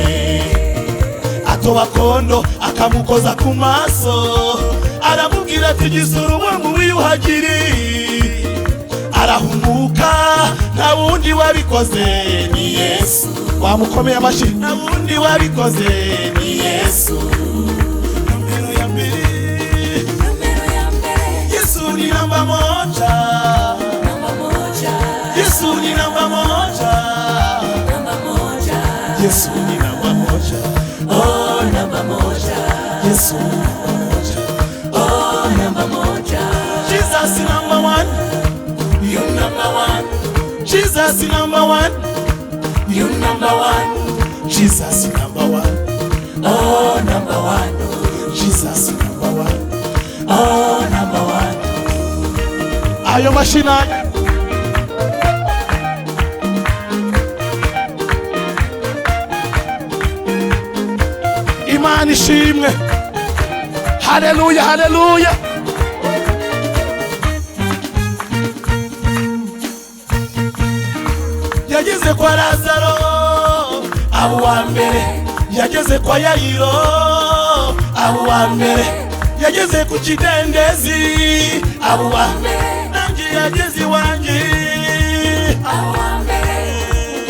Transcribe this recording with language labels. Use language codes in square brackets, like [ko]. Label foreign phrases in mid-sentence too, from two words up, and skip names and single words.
[rw] Atoba kondo akamukoza ku maso, aramubwira ati gisura uwe mu wiyuhagiri, arahumuka, nta wundi wabikoze ni Yesu. Wamukomeye amashyi. Nta wundi wabikoze ni Yesu. Nomero ya mbere, [sw] Yesu ni namba moja, Yesu ni namba moja, Yesu ni namba moja, oh namba moja, Yesu ni namba moja, oh namba moja. [en] Jesus is number one, you number one. Jesus is number one, you number one. Jesus is number one, oh number one. Jesus is number one, oh number one. [rw] Ayo mashina. Imana ishimwe. Haleluya, haleluya. Yageze kwa Lazaro abo wa mbere, yageze kwa Yayiro abo wa mbere, yageze ku kidendezi abo wa mbere, nanjye yageze iwanjye abo wa mbere.